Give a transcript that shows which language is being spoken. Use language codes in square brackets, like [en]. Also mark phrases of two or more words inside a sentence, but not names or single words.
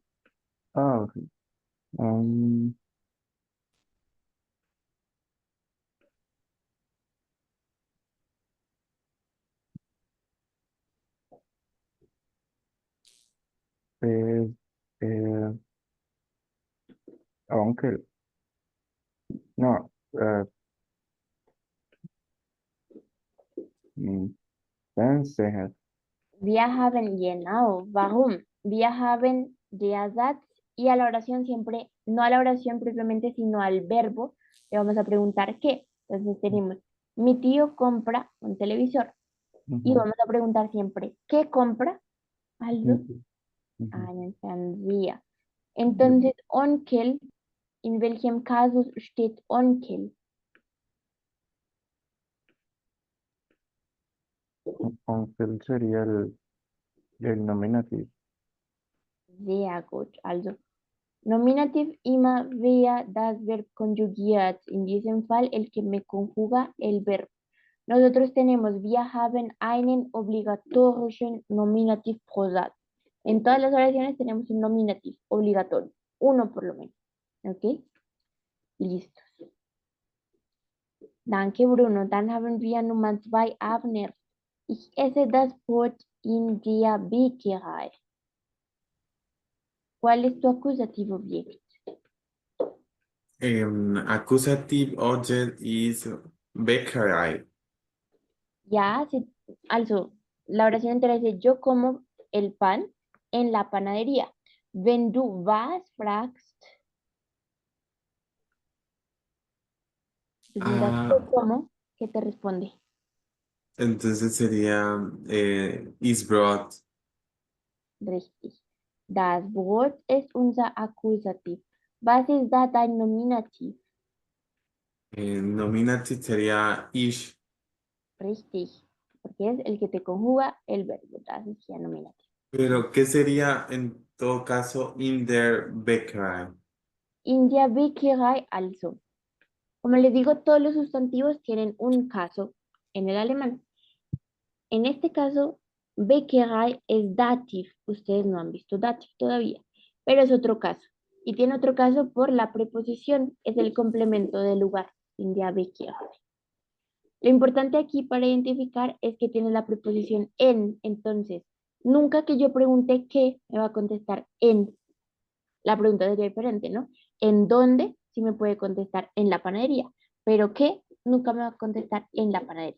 [de] Ah, ok. Um, es, eh, onkel. No, Fernseher. Wir haben, genau, warum? Wir haben der Satz [es] y a la oración siempre, no a la oración propiamente, sino al verbo, le vamos a preguntar qué. Entonces tenemos, mi tío compra un televisor y Ujú, vamos a preguntar siempre, ¿qué compra? Algo, ujú, ujú. [de] einen Fernseher. Entonces, Onkel, ¿in welchem Kasus steht Onkel? [es] Onkel sería el nominativo. [de] Sehr gut. Also, Nominativ immer wer das Verb conjugiert, in diesem Fall [es] el que me conjuga el verbo. Nosotros tenemos, [de] wir haben einen obligatorischen Nominativ pro Satz. [es] En todas las oraciones tenemos un nominativ obligatorio, uno por lo menos. ¿Ok? Listo. [de] Danke, Bruno. Dann haben wir Nummer 2, Abner. Ich esse das Brot in der Bäckerei. [es] ¿Cuál es tu acusativo object? [en] Accusative object is bakery. [de] Ja, also, [es] la oración entera dice, yo como el pan en la panadería. [de] Wenn du was fragst, [es] si preguntas yo Ah, como, ¿qué te responde? entonces sería [en] is brought. [de] Richtig. Das Brot ist unser Akkusativ. Was ist da dein Nominativ? [es] Nominative sería ish. [de] Richtig. [es] Porque es el que te conjuga el verbo. [de] Das ist ja Nominativ. [es] Pero, ¿qué sería en todo caso [de] in der Bäckerei? In der Bäckerei also. [es] Como les digo, todos los sustantivos tienen un caso en el alemán. En este caso, Bäckerei es dativ. Ustedes no han visto dativ todavía, pero es otro caso. Y tiene otro caso por la preposición, es el complemento del lugar, [de] in der Bäckerei. [es] Lo importante aquí para identificar es que tiene la preposición en, entonces, nunca que yo pregunte qué, me va a contestar en. La pregunta sería diferente, ¿no? ¿En dónde? Sí me puede contestar en la panadería, pero qué, nunca me va a contestar en la panadería.